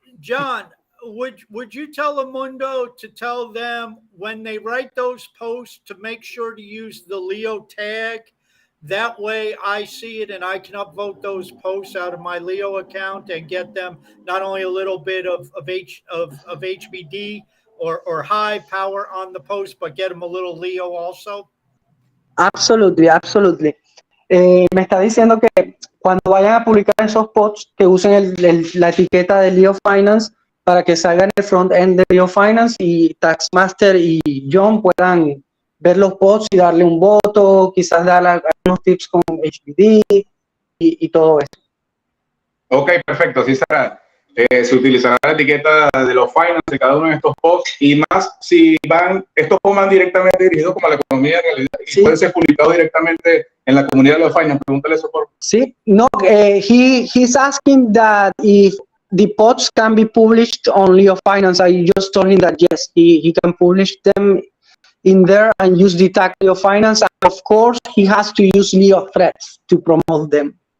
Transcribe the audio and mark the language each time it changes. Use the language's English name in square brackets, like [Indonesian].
[English] John, would you tell Amundo to tell them when they write those posts to make sure to use the Leo tag? That way I see it and I can upvote those posts out of my Leo account and get them not only a little bit of HBD or high power on the post, but get them a little Leo also? Absolutely. [Spanish] Me está diciendo que cuando vayan a publicar esos posts que usen la etiqueta de Leo Finance para que salga en el front end de Leo Finance y Taxmaster y John puedan ver los posts y darle un voto, quizás dar algunos tips con HBD y todo eso. Ok, perfecto, así será. Se utilizará la etiqueta de los finance de cada uno de estos posts, y más si estos posts van directamente dirigidos como a la economía en realidad, y pueden ser publicados directamente en la comunidad de los finance. Pregúntale eso por. Sí, no, [English] he's asking that if the posts can be published on Leo Finance. I just told him that yes, he can publish them in there and use the tag Leo Finance. And of course, he has to use Leo Threads to promote them.